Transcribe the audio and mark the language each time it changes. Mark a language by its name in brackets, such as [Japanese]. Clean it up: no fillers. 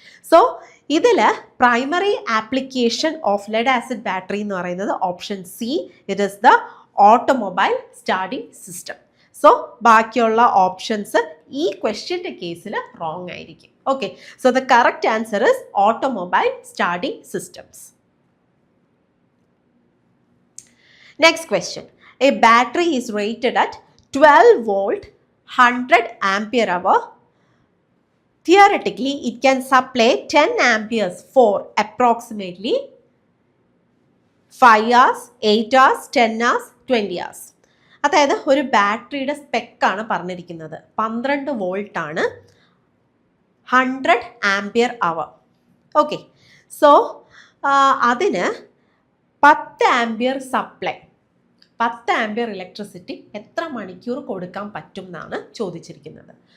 [English] so ഇതിൽ primary application of lead acid battery [Malayalam] എന്ന് പറയുന്നത് [English] Option C, it is the automobile starting system. [Malayalam] So ബാക്കിയുള്ള options ഈ ക്വസ്റ്റ്യൻ്റെ കേസിൽ റോങ് ആയിരിക്കും. [English] Okay, so the correct answer is automobile starting systems. Next question. A battery is rated at 12 volt, 100 ampere hour. Theoretically, it can supply 10 amperes for approximately 5 hours, 8 hours, 10 hours, 20 hours. [Malayalam] അതായത് ഒരു ബാറ്ററിയുടെ സ്പെക്കാണ് പറഞ്ഞിരിക്കുന്നത്. 12 volt ആണ്, 100 ampere അവർ. Okay, so അതിന് 10 ampere supply, 10 ampere electricity എത്ര മണിക്കൂർ കൊടുക്കാൻ പറ്റും എന്നാണ് ചോദിച്ചിരിക്കുന്നത്.